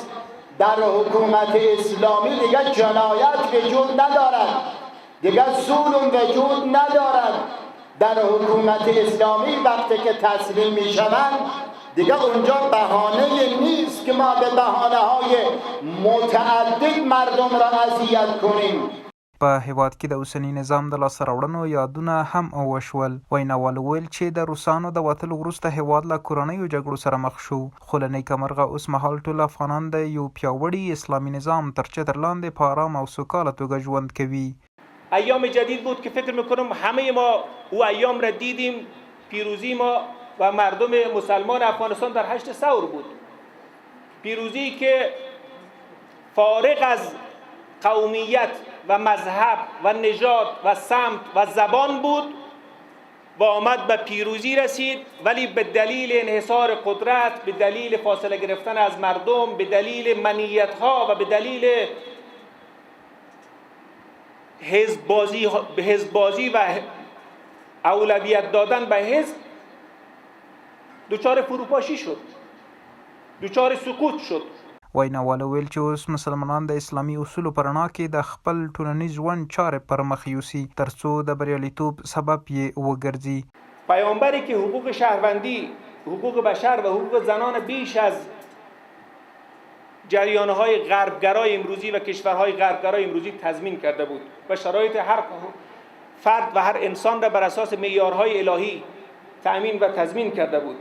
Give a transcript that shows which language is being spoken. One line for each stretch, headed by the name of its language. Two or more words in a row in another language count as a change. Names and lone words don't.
Persian: در حکومت اسلامی دیگه جنایت وجود ندارد، دیگه ظلم وجود ندارد. در حکومت اسلامی وقتی که تسلیم می شوند دیگه اونجا بهانه نیست که ما به بهانه های متعدد مردم را اذیت کنیم.
Pashto: په هیواد کې د اوسني نظام د لاسته راوړنو یادونه هم وشول. ویناوال ویل چې د روسانو د وتلو وروسته هیواد له کورنیو جګړو سره مخ شو، خو له نیکمرغه اوس مهال ټول افغانان د یو پیاوړي اسلامي نظام تر چتر لاندې په آرام او سوکاله توګه ژوند کوي.
Persian: ایام جدید بود که فکر میکنم همه ما او ایام را دیدیم. پیروزی ما و مردم مسلمان افغانستان در 8 ثور بود. پیروزی که فارغ از قومیت و مذهب و نژاد و سمت و زبان بود و آمد به پیروزی رسید، ولی به دلیل انحصار قدرت، به دلیل فاصله گرفتن از مردم، به دلیل منیت‌ها و به دلیل حزب بازی و اولویت دادن به حزب دچار فروپاشی شد، دچار سقوط شد.
Pashto: ویناوالو ویل چې اوس مسلمانان د اسلامي اصولو په رڼا کې د خپل ټولنیز ژوند چارې پر مخ یوسي ترڅو د بریالیتوب سبب یې وګرځي.
Persian: پیامبری که حقوق شهروندی، حقوق بشر و حقوق زنان بیش از جریان‌های غربگرای امروزی و کشورهای غربگرای امروزی تضمین کرده بود و شرایط هر فرد و هر انسان را بر اساس معیارهای الهی تأمین و تضمین کرده بود.